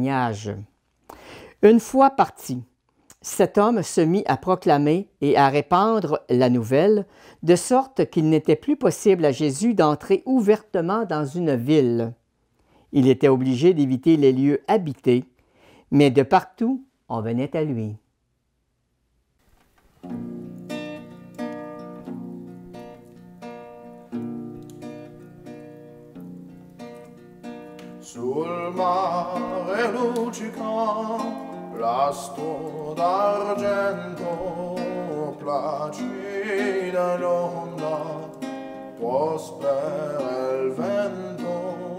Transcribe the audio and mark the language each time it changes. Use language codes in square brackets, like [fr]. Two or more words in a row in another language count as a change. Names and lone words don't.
[fr] » Une fois parti, cet homme se mit à proclamer et à répandre la nouvelle, de sorte qu'il n'était plus possible à Jésus d'entrer ouvertement dans une ville. Il était obligé d'éviter les lieux habités, mais de partout on venait à lui. [it] Sul mare luccica l'astro d'argento, placida l'onda, prospera il vento.